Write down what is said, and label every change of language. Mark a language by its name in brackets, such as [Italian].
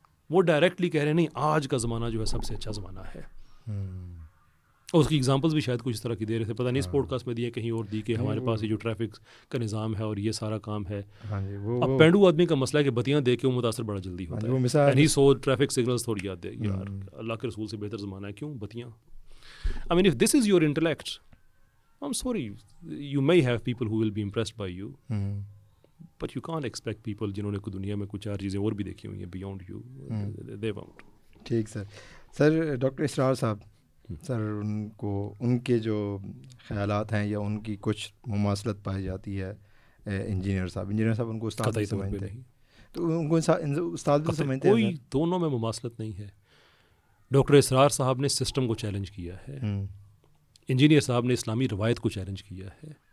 [Urdu] وہ ڈائریکٹلی کہہ رہے نہیں, آج کا زمانہ جو ہے سب سے اچھا زمانہ ہے. اور اس کی ایگزامپلس بھی شاید کچھ اس طرح کی دے رہے تھے, پتہ نہیں اس پوڈ کاسٹ میں دیے کہیں اور دی کہ ہمارے پاس یہ جو ٹریفک کا نظام ہے اور یہ سارا کام ہے. اب پینڈو آدمی کا مسئلہ ہے کہ بتیاں دیکھ کے وہ متاثر بڑا جلدی ہوتا ہے, and he so traffic signals تھوڑی یاد دے یار اللہ کے رسول سے بہتر زمانہ ہے, کیوں بتیاں. [English] I mean if this is your intellect, I'm sorry, you may have people who will be impressed by you, but you can't expect people [Urdu] جنہوں نے دنیا میں کچھ 4 چیزیں اور بھی دیکھی ہوئی ہیں [English] beyond you, they won't. [Urdu] ٹھیک سر ڈاکٹر اسرار صاحب, سر ان کے جو خیالات ہیں یا ان کی کچھ مماثلت پائی جاتی ہے, انجینئر صاحب ان کو استاد بھی سمجھتے ہیں, تو ان کو استاد بھی سمجھتے ہیں. کوئی دونوں میں مماثلت نہیں ہے. ڈاکٹر اسرار صاحب نے سسٹم کو چیلنج کیا ہے, انجینئر صاحب نے اسلامی روایت کو چیلنج کیا ہے.